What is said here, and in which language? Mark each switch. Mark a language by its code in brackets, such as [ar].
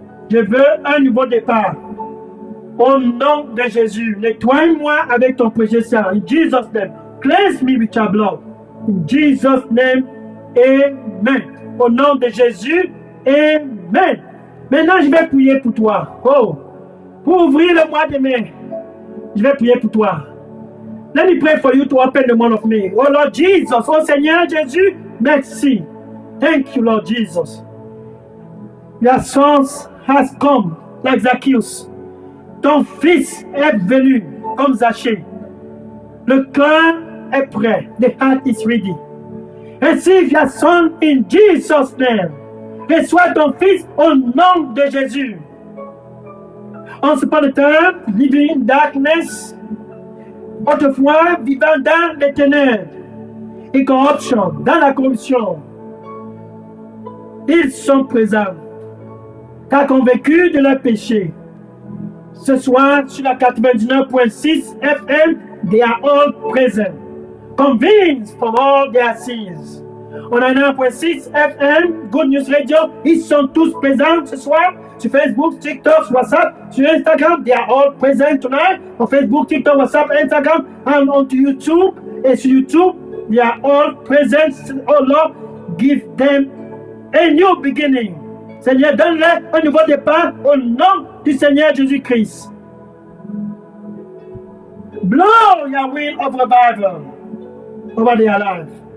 [fr] Je veux un nouveau départ. Au nom de Jésus, nettoie-moi avec ton précieux sang. [en] In Jesus' name, cleanse me with your blood. In Jesus' name, amen. [fr] Au nom de Jésus, amen. Maintenant, je vais prier pour toi. Pour ouvrir le mois de mai, je vais prier pour toi. [en] Let me pray for you to open the month of May. Oh Lord Jesus, [fr] oh Seigneur Jésus, merci. [en] Thank you, Lord Jesus. Your son has come like Zacchaeus. [fr] Ton fils est venu comme Zachée. Le cœur est prêt. [en] The heart is ready. Receive your son in Jesus' name. [fr] Reçois ton fils au nom de Jésus. [en] Once upon a time, living in darkness, [fr] autrefois vivant dans les ténèbres et corruption, dans la corruption, ils sont présents, car convaincus de leur péché. Ce soir, sur la 99.6 FM, [en] they are all present, convinced from all their sins. On a 9.6 FM, [fr] Good News Radio, ils sont tous présents ce soir. Sur Facebook, TikTok, WhatsApp, sur Instagram, [en] they are all present tonight. On Facebook, TikTok, WhatsApp, Instagram, and on YouTube. [fr] Et sur YouTube, [en] they are all present. Oh Lord, give them a new beginning. [fr] Seigneur, donne-leur un nouveau départ au nom du Seigneur Jésus-Christ. [en] Blow your wind of revival over their life.